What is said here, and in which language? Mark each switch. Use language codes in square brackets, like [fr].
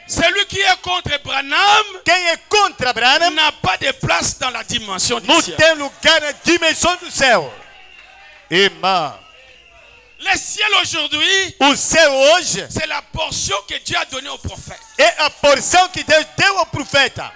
[fr] Celui qui est contre Branham [pt] Quem é contra Branham [fr] n'a pas de place dans la dimension du [pt] não [fr] ciel. [pt] tem lugar na dimensão do céu. Irmã, [fr] Le ciel aujourd'hui, [pt] o céu hoje [fr] c'est la portion que Dieu a donnée au prophète. [pt] é a porção que Deus deu ao profeta.